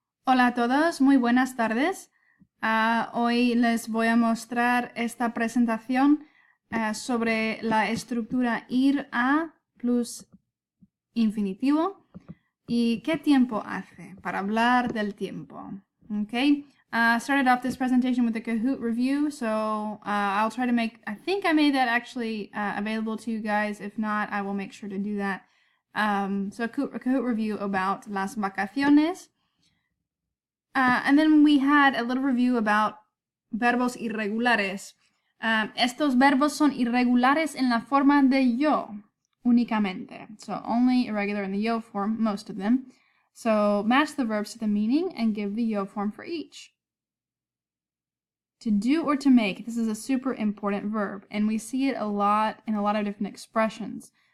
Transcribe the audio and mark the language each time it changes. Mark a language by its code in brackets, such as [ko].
[es] Hola a todos, muy buenas tardes. Hoy les voy a mostrar esta presentación sobre la estructura ir a plus infinitivo y qué tiempo hace para hablar del tiempo. Okay. [en] Started off this presentation with a Kahoot review, so I'll try to make, I think I made that actually available to you guys. If not, I will make sure to do that. So a Kahoot review about [es] las vacaciones. [en] And then we had a little review about [es] verbos irregulares. Estos verbos son irregulares en la forma de yo únicamente. [en] So only irregular in the yo form, most of them. So match the verbs to the meaning and give the yo form for each. To do or to make, this is a super important verb, and we see it a lot in a lot of different expressions.